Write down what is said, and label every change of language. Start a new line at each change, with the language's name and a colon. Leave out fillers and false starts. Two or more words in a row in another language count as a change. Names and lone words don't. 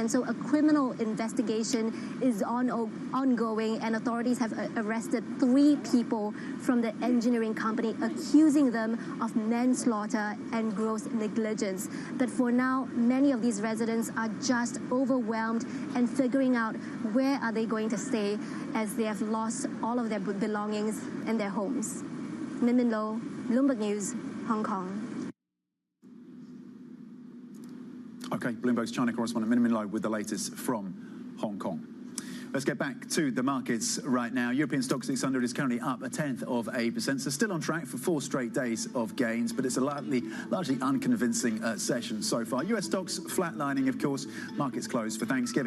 English: And so a criminal investigation is ongoing, and authorities have arrested 3 people from the engineering company, accusing them of manslaughter and gross negligence. But for now, many of these residents are just overwhelmed and figuring out where are they going to stay, as they have lost all of their belongings and their homes. Min Min Lo, Bloomberg News, Hong Kong. Okay, Bloomberg's China correspondent Min Min Lo with the latest from Hong Kong. Let's get back to the markets right now. European Stoxx 600 is currently up 0.1%, so still on track for 4 straight days of gains, but it's a largely unconvincing session so far. US stocks flatlining, of course. Markets closed for Thanksgiving.